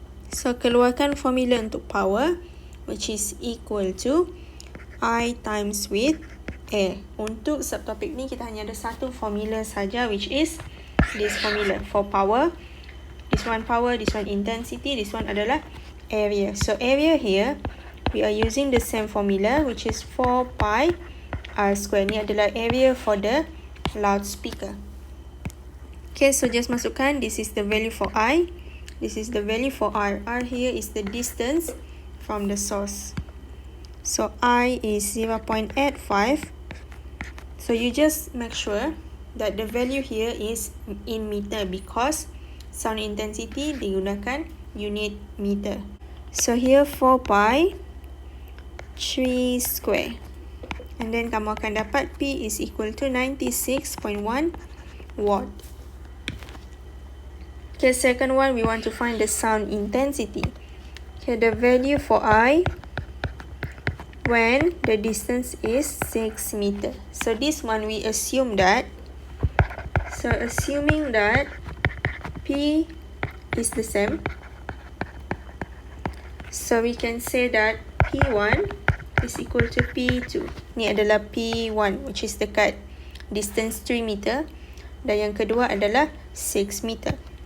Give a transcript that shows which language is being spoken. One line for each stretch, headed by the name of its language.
Malay: So keluarkan formula untuk power,
English: which is equal to I times with A.
Malay: Untuk subtopik ni kita hanya ada satu formula saja,
English: which is this formula for power. This one power, this one intensity, this one adalah area. So area here, we are using the same formula, which is 4 pi r square. Ni adalah area for the loudspeaker. Okay, so just masukkan, this is the value for I. This is the value for R. R here is the distance from the source. So I is 0.85. So you just make sure that the value here is in meter because sound intensity
Malay: digunakan unit meter.
English: So here 4 pi 3 square. And then
Malay: kamu akan dapat
English: P is equal to 96.1 watt. Okay, second one, we want to find the sound intensity. Okay, the value for I when the distance is 6 meters. So this one, we assume that, assuming that P is the same, so we can say that P1 is equal to P2.
Malay: Ni adalah
English: P1, which is dekat distance 3 meter.
Malay: Dan yang kedua adalah 6 meter.